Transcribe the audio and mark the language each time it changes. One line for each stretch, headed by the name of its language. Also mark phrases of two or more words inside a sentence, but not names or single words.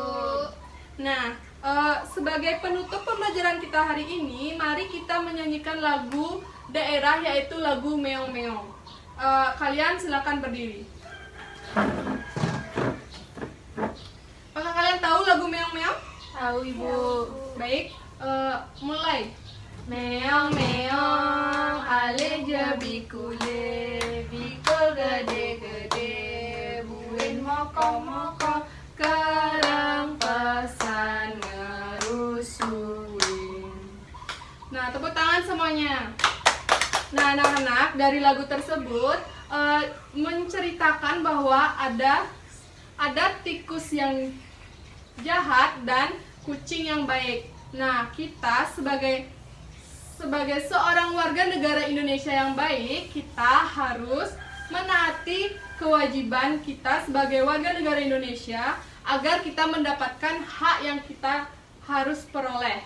Indonesian: Nah, sebagai penutup pembelajaran kita hari ini, mari kita menyanyikan lagu daerah yaitu lagu Meong Meong. Kalian silakan berdiri. Apakah kalian tahu lagu Meong Meong? Tahu, Ibu. Baik, mulai.
Balinese: Meong meong ale jabi kule bikul gede-gede buin moko-moko kerang pesan ngerusuin.
Indonesian: Nah, tepuk tangan semuanya. Nah, anak-anak, dari lagu tersebut menceritakan bahwa ada tikus yang jahat dan kucing yang baik. Nah, kita sebagai seorang warga negara Indonesia yang baik, kita harus menaati kewajiban kita sebagai warga negara Indonesia agar kita mendapatkan hak yang kita harus peroleh.